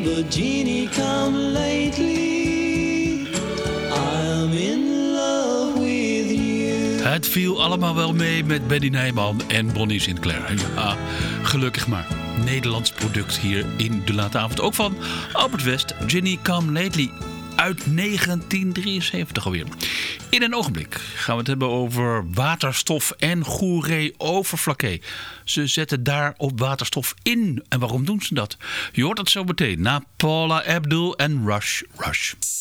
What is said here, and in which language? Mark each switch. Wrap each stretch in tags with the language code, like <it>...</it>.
<en>Genie, come lately, I'm in love with you.</en> <nl>Het viel allemaal wel mee met Benny Nijman en Bonnie Sinclair. Ja, gelukkig maar. Nederlands product hier in De Late Avond. Ook van Albert West, Genie, come lately. Uit 1973 alweer. In een ogenblik gaan we het hebben over waterstof en Goeree Overflakke. Ze zetten daar op waterstof in. En waarom doen ze dat? Je hoort het zo meteen na Paula Abdul en Rush Rush.</nl>